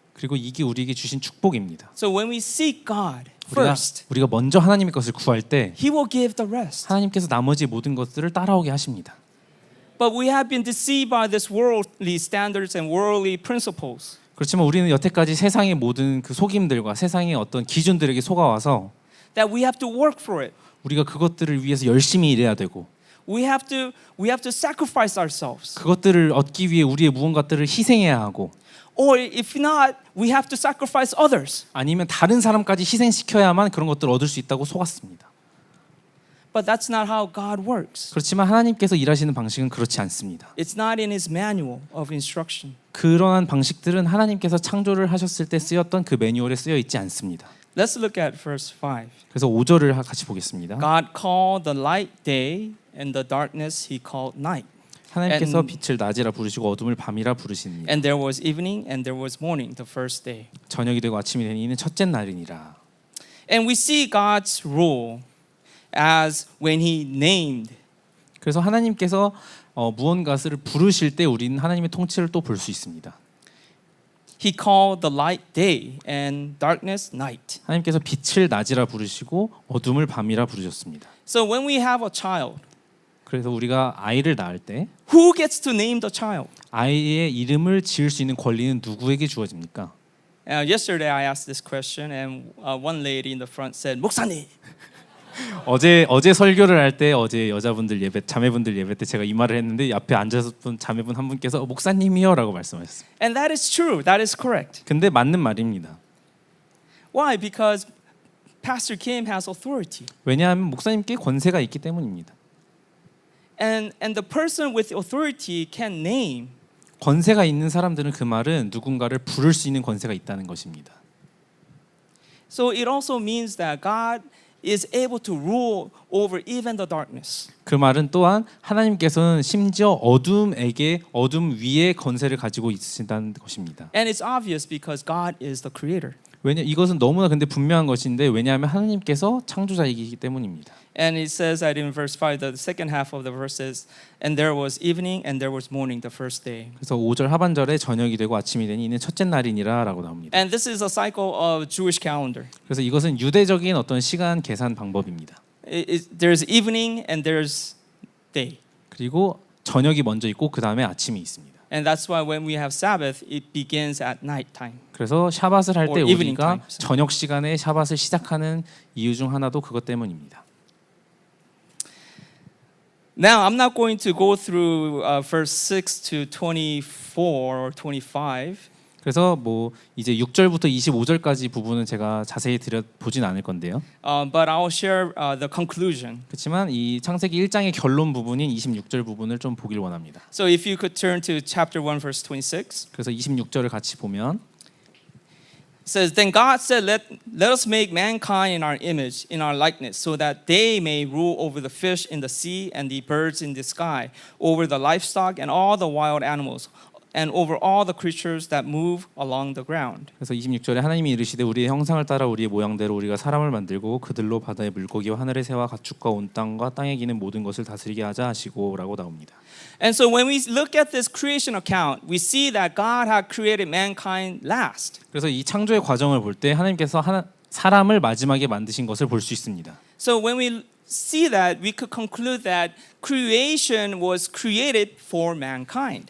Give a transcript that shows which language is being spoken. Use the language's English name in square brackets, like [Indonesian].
[Korean] 그리고 이게 우리에게 주신 축복입니다. [English] So when we seek God first, [Korean] 우리가 먼저 하나님의 것을 구할 때 [English] He will give the rest. [Korean] 하나님께서 나머지 모든 것들을 따라오게 하십니다. [English] But we have been deceived by this worldly standards and worldly principles. [Korean] 그렇지만 우리는 여태까지 세상의 모든 그 속임들과 세상의 어떤 기준들에게 속아와서 [English] That we have to work for it. [Korean] 우리가 그것들을 위해서 열심히 일해야 되고 [English] We have to sacrifice ourselves. [Korean] 그것들을 얻기 위해 우리의 무언가들을 희생해야 하고 [English] Or if not, we have to sacrifice others. [Korean] 아니면 다른 사람까지 희생시켜야만 그런 것들을 얻을 수 있다고 속았습니다. [English] But that's not how God works. [Korean] 그렇지만 하나님께서 일하시는 방식은 그렇지 않습니다. [English] It's not in His manual of instruction. [Korean] 그러한 방식들은 하나님께서 창조를 하셨을 때 쓰였던 그 매뉴얼에 쓰여 있지 않습니다. [English] Let's look at verse 5. [Korean] 그래서 5절을 같이 보겠습니다. [English] God called the light day and the darkness He called night. [Korean] 하나님께서 [English] and- [Korean] 빛을 낮이라 부르시고 어둠을 밤이라 부르시니 [English] And there was evening and there was morning the first day. [Korean] 저녁이 되고 아침이 되니 이는 첫째 날이니라. [English] And we see God's rule as when He named. [Korean] 그래서 하나님께서 무언가를 부르실 때 우리는 하나님의 통치를 또 볼 수 있습니다. [English] He called the light day and darkness night. [Korean] 하나님께서 빛을 낮이라 부르시고 어둠을 밤이라 부르셨습니다. [English] So when we have a child, [Korean] 그래서 우리가 아이를 낳을 때 [English] who gets to name the child? [Korean] 아이의 이름을 지을 수 있는 권리는 누구에게 주어집니까? [English] Yesterday I asked this question and one lady in the front said, 목사님. [Korean] 어제 설교를 할 때 어제 여자분들 예배 자매분들 예배 때 제가 이 말을 했는데 앞에 앉아서 자매분 한 분께서 목사님이요라고 말씀하셨어요. [English] And that is true. That is correct. [Korean] 근데 맞는 말입니다. [English] Why? Because Pastor Kim has authority. [Korean] 왜냐하면 목사님께 권세가 있기 때문입니다. [English] And the person with authority can name. [Korean] 권세가 있는 사람들은 그 말은 누군가를 부를 수 있는 권세가 있다는 것입니다. [English] So it also means that God is able to rule over even the darkness. [Korean] 그 말은 또한 하나님께서는 심지어 어둠에게 어둠 위에 권세를 가지고 있으신다는 것입니다. [English] And it's obvious because God is the creator. [Korean] 왜냐 이것은 너무나 근데 분명한 것인데 왜냐하면 하나님께서 창조자이기 때문입니다. [English] And it says that in verse 5, the second half of the verse says, and there was evening and there was morning the first day. [Korean] 그래서 5절 하반절에 저녁이 되고 아침이 되니 이는 첫째 날이니라라고 나옵니다. [English] And this is a cycle of Jewish calendar. [Korean] 그래서 이것은 유대적인 어떤 시간 계산 방법입니다. [English] There's evening and there's day. [Korean] 그리고 저녁이 먼저 있고 그 다음에 아침이 있습니다. [English] And that's why when we have Sabbath, it begins at night time. [Korean] 그래서 샤밧을 할 때 [English] Or evening [Korean] 우리가 [English] time. [Korean] 저녁 시간에 샤밧을 시작하는 이유 중 하나도 그것 때문입니다. [English] Now, I'm not going to go through verse 6 to 24 or 25. [Korean] 그래서 뭐 이제 6절부터 25절까지 부분은 제가 자세히 보진 않을 건데요. [English] But I'll share the conclusion. [Korean] 그렇지만 이 창세기 1장의 결론 부분인 26절 부분을 좀 보길 원합니다. [English] So if you could turn to chapter 1, verse 26. [Korean] 그래서 26절을 같이 보면 [English] says, Then God said, let us make mankind in our image, in our likeness, so that they may rule over the fish in the sea and the birds in the sky, over the livestock and all the wild animals, and over all the creatures that move along the ground. [Korean] 그래서 26절에 하나님이 이르시되 우리의 형상을 따라 우리의 모양대로 우리가 사람을 만들고 그들로 바다의 물고기와 하늘의 새와 가축과 온 땅과 땅에 기는 모든 것을 다스리게 하자 하시고라고 나옵니다. [English] And so when we look at this creation account, we see that God had created mankind last. [Korean] 그래서 이 창조의 과정을 볼 때 하나님께서 사람을 마지막에 만드신 것을 볼 수 있습니다. [English] So when we see that, we could conclude that creation was created for mankind.